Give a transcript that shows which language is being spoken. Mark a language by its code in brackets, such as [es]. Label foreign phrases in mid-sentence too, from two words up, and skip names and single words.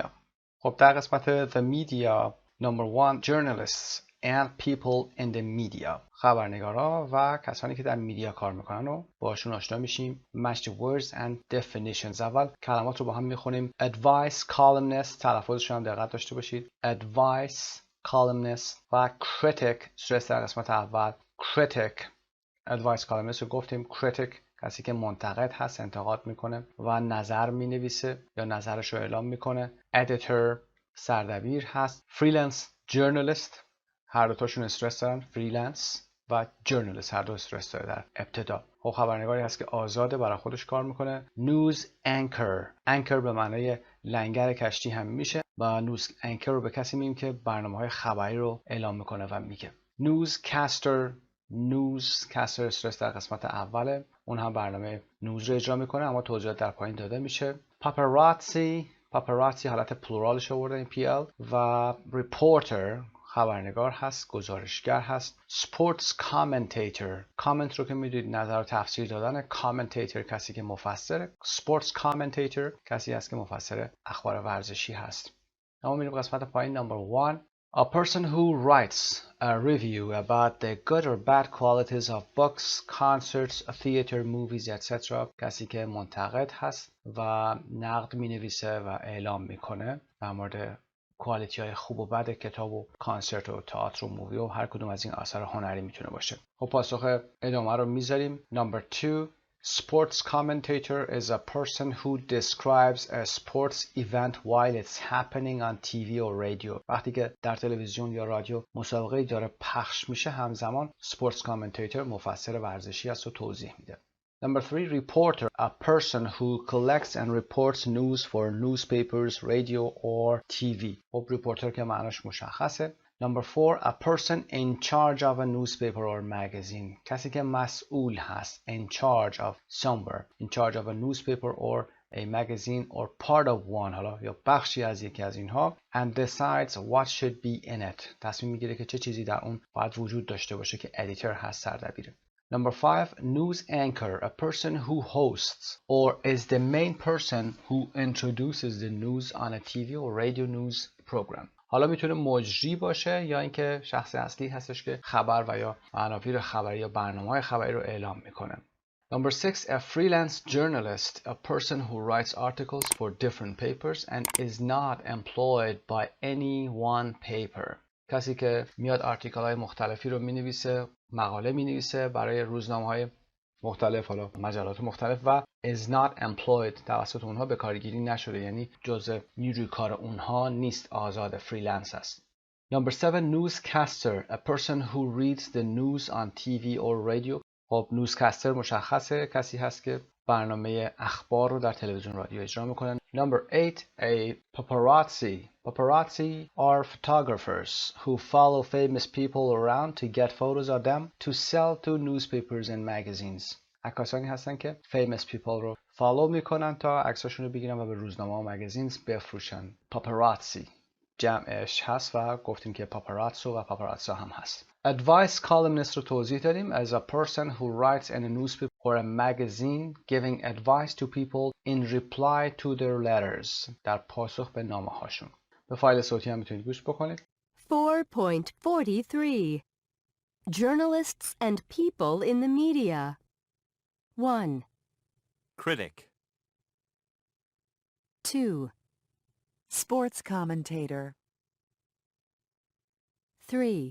[fa] خب در قسمت [en] the media number 1 journalists and people in the media [fa] خبرنگارا و کسانی که در میدیا کار میکنن و باشون آشنا میشیم. [en] match the words and definitions. [fa] اول کلمات رو با هم میخونیم. [en] advice columnist [fa] تلفظش هم دقت داشته باشید. [en] advice columnist [fa] و critic صورت در قسمت اول critic. [en] advice columnist [fa] رو گفتیم. critic کسی که منتقد هست، انتقاد میکنه و نظر مینویسه یا نظرش رو اعلام میکنه. editor سردبیر هست. [en] freelance journalist [fa] هر دوتاشون استرس دارن. freelance و journalist هر دو استرس داره در ابتدا. خب خبرنگاری هست که آزاده برای خودش کار میکنه. [en] news anchor [fa] به معنای لنگر کشتی هم میشه و [en] news anchor [fa] رو به کسی میگیم که برنامه‌های خبری رو اعلام میکنه و میگه. newscaster استرس در قسمت اوله، اون هم برنامه نوز رو اجرا میکنه اما توضیحات در پایین داده میشه. paparazzi حالت پلورالش آورده این PL و reporter خبرنگار هست، گزارشگر هست. [en] sports commentator [fa] کامنت رو که میدونید نظر و تفسیر دادن. commentator کسی که مفسره. [en] sports commentator [fa] کسی هست که مفسر اخبار ورزشی هست. اما میریم قسمت پایین [en] number 1 a person who writes a review about the good or bad qualities of books, concerts, theater, movies, etc. [fa] کسی که منتقد هست و نقد مینویسه و اعلام میکنه در مورد کوالیتی های خوب و بد کتاب و کانسرت و تئاتر و مووی و هر کدوم از این آثار هنری میتونه باشه. خب پاسخ ادامه رو میذاریم. [en] number 2 sports commentator is a person who describes a sports event while it's happening on TV or radio. [fa] وقتی که در تلویزیون یا رادیو مسابقه‌ای داره پخش میشه همزمان [en] sports commentator [fa] مفسر ورزشی است و توضیح میده. [en] Number 3 reporter a person who collects and reports news for newspapers, radio or TV. [fa] خب reporter که معناش مشخصه. [en] Number 4 a person in charge of a newspaper or magazine. [fa] کسی که مسئول هست. [en] in charge of somewhere. in charge of a newspaper or a magazine or part of one [fa] حالا یا بخشی از یکی از اینها. [en] and decides what should be in it. [fa] تصمیم میگیره که چه چیزی در اون باید وجود داشته باشه که editor هست، سردبیره. [en] Number 5 news anchor a person who hosts or is the main person who introduces the news on a TV or radio news program. [fa] حالا میتونه مجری باشه یا اینکه شخص اصلی هستش که خبر و یا عناوین خبری یا برنامه‌های خبری رو اعلام میکنه. [en] Number 6 a freelance journalist a person who writes articles for different papers and is not employed by any one paper. [fa] کسی که میاد آرتیکل های مختلفی رو مینویسه، مقاله مینویسه برای روزنامه‌های مختلف، حالا مجلات مختلف و [en] is not employed [fa] توسط اونها به کارگیری نشده، یعنی جزء نیروی کار اونها نیست، آزاد فریلنس است. [en] Number 7 newscaster a person who reads the news on TV or radio. [fa] خب newscaster مشخصه، کسی هست که برنامه اخبار رو در تلویزیون رادیو اجرا میکنن. [en] Number 8 a paparazzi are photographers who follow famous people around to get photos of them to sell to newspapers and magazines. [fa] عکاسانی هستن که [en] famous people [fa] رو فالو میکنن تا عکساشون رو بگیرن و به روزنامه و مگزینز بفروشن. paparazzi جمعش هست و گفتیم که paparazzo و paparazzo هم هست. [en] advice columnist [fa] رو توضیح دادیم [en] as a person who writes in a newspaper or a magazine giving advice to people in reply to their letters. [fa] در پاسخ به نامه هاشون. به فایل صوتی هم میتونید گوش بکنید. [en] 4.43 Journalists and people in the media. 1, Critic. 2, Sports commentator. 3,